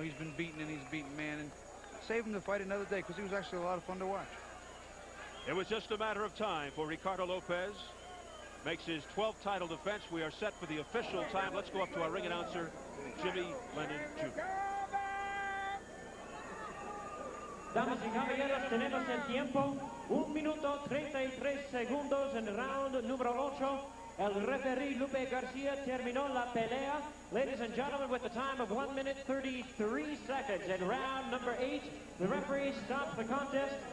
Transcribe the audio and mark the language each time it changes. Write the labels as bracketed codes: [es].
[en] He's been beaten, and he's beaten, man, and save him to fight another day, because he was actually a lot of fun to watch. It was just a matter of time for Ricardо Lopez. Makes his 12th title defense. We are set for the official time. Let's go up to our ring announcer, Jimmy Lennon Jr. [es] Damas y caballeros, tenemos el tiempo. 1 minuto 33 segundos en round número 8. El referee Lupe Garcia terminó la pelea. [en] Ladies and gentlemen, with the time of 1 minute 33 seconds in round number 8, the referee stops the contest.